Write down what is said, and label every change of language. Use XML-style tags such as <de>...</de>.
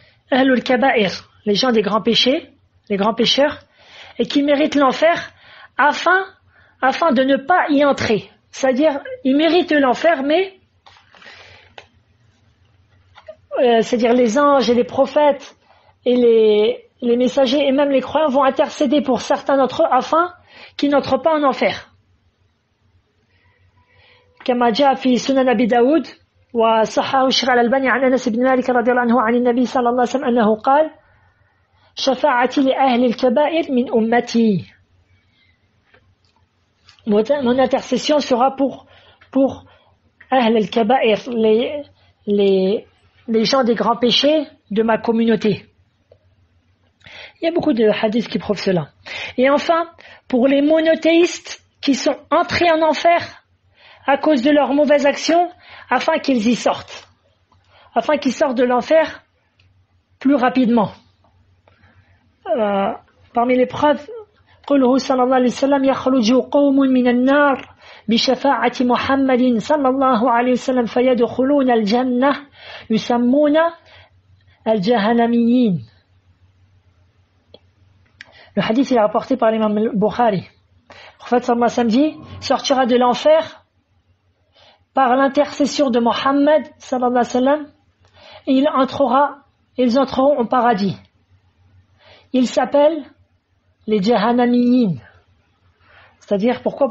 <fr>Ahlul kaba'ir, les gens des grands péchés, les grands pécheurs, et qui méritent l'enfer afin de ne pas y entrer. C'est-à-dire, ils méritent l'enfer, mais c'est-à-dire les anges et les prophètes et les messagers et même les croyants vont intercéder pour certains d'entre eux afin qu'ils n'entrent pas en enfer.</fr> <ar>كما جاء في سنن أبي داود وصححه الشيخ الألباني عن أنس بن مالك رضي الله عنه عن النبي صلى الله عليه وسلم أنه قال شفاعتي لأهل الكبائر من أمتي.</ar> <fr>Mon intercession sera pour</fr> <ar>أهل الكبائر,</ar> <fr>les gens des grands péchés de ma communauté. Il y a beaucoup de hadiths qui prouvent cela. Et enfin, pour les monothéistes qui sont entrés en enfer à cause de leurs mauvaises actions, afin qu'ils y sortent. Afin qu'ils sortent de l'enfer plus rapidement. Parmi les preuves,</fr> <ar>قوله صلى الله عليه وسلم يخرج قوم من النار بشفاعة محمد صلى الله عليه وسلم فيدخلون الجنة يسمون الجهنميين.</ar> <fr>Le hadith est rapporté par l'imam Bukhari. Le prophète sallallahu alayhi wa sallam dit, sortira de l'enfer par l'intercession de Mohammed sallallahu alayhi wa sallam et ils entreront au paradis. Ils s'appellent les Jahannamiyin. C'est-à-dire, pourquoi?</fr>